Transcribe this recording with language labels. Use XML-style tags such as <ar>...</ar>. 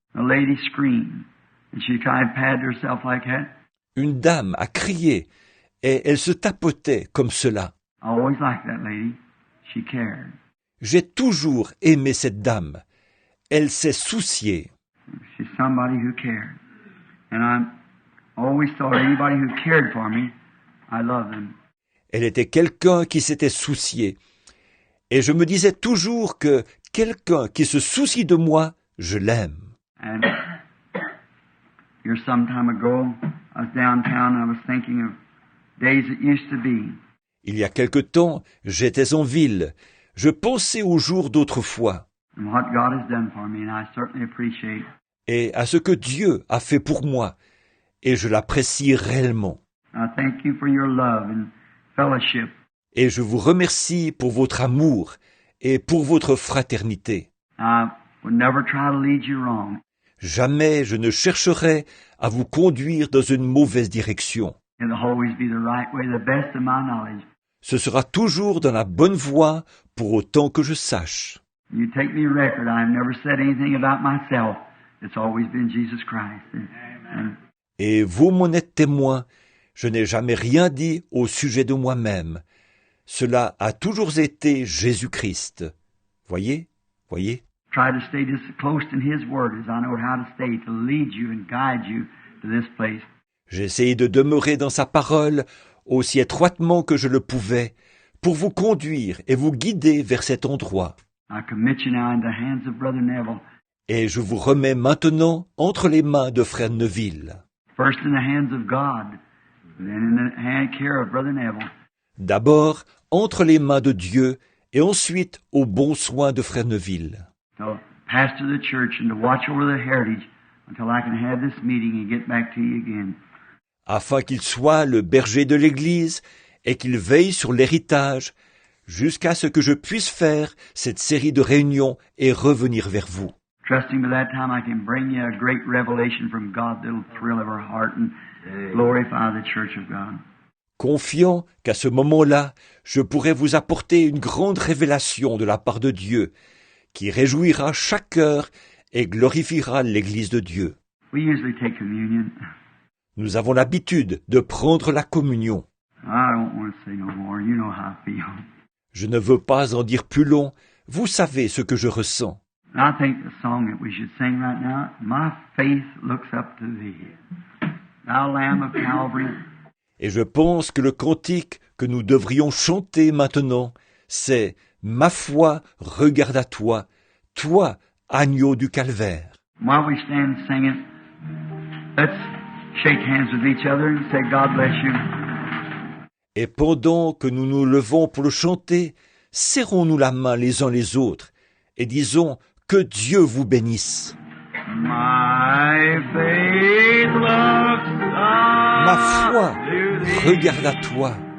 <en>The lady screamed, and she kind of patted herself like that.</en> <fr>Une dame a crié, et elle se tapotait comme cela.</fr> <en>I always liked that lady. She cared.</en> <fr>J'ai toujours aimé cette dame. Elle s'est souciée.</fr> <en>She's somebody who cared. And I always thought anybody who cared for me, I love them.</en> <fr>Elle était quelqu'un qui s'était soucié. Et je me disais toujours que quelqu'un qui se soucie de moi, je l'aime.</fr> <en>And here some time ago, I was downtown and I was thinking of days that used to be.</en> <fr>Il y a quelque temps, j'étais en ville. Je pensais aux jours d'autrefois</fr> <en>And what God has done for me, and I certainly appreciate it.</en> <fr>et à ce que Dieu a fait pour moi. Et je l'apprécie réellement.</fr> <en>I thank you for your love and fellowship.</en> <fr>Et je vous remercie pour votre amour et pour votre fraternité.</fr> <en>I would never try to lead you wrong.</en> <fr>Jamais je ne chercherai à vous conduire dans une mauvaise direction.</fr> <en>It'll always be the right way, the best of my knowledge.</en> <fr>Ce sera toujours dans la bonne voie pour autant que je sache.</fr> <en>You take me record. I've never said anything about myself. It's always been Jesus Christ. And</en> <fr>Et vous m'en êtes témoin, je n'ai jamais rien dit au sujet de moi-même. Cela a toujours été Jésus-Christ. Voyez?</fr> <en>try to stay just as close in His Word as I know how to stay to lead you and guide you to this place.</en> <fr>J'ai essayé de demeurer dans sa parole aussi étroitement que je le pouvais pour vous conduire et vous guider vers cet endroit.</fr> <en>I commit you now in the hands of Brother Neville.</en> <fr>Et je vous remets maintenant entre les mains de frère Neville.</fr> <en>First in the hands of God, and then in the hand care of Brother Neville.</en> <fr>D'abord entre les mains de Dieu et ensuite aux bons soins de frère Neville.</fr> <en>To pastor the church and to watch over the heritage until I can have this meeting and get back to you again.</en> <fr>Afin qu'il soit le berger de l'Église et qu'il veille sur l'héritage jusqu'à ce que je puisse faire cette série de réunions et revenir vers vous.</fr> <en>Trusting by that time I can bring you a great revelation from God that'll thrill every heart and glorify the church of God.</en> <fr>Confiant qu'à ce moment-là, je pourrai vous apporter une grande révélation de la part de Dieu, qui réjouira chaque cœur et glorifiera l'Église de Dieu.</fr> <en>We usually take communion.</en> <fr>Nous avons l'habitude de prendre la communion.</fr> <en>I don't want to say no more. You know how I feel.</en> <fr>Je ne veux pas en dire plus long. Vous savez ce que je ressens.</fr> <en>I think the song that we should sing right now, My Faith Looks Up to Thee. Thou Lamb of Calvary.</en> <fr>Et je pense que le cantique que nous devrions chanter maintenant, c'est « Ma foi regarde à toi, toi, agneau du calvaire ».</fr> <en>While we stand singing, let's shake hands with each other and say, God bless you.</en> <fr>Et pendant que nous nous levons pour le chanter, serrons-nous la main les uns les autres et disons que Dieu vous bénisse.</fr> <en>My faith looks up.</en> <fr>Ma foi regarde à toi.</fr>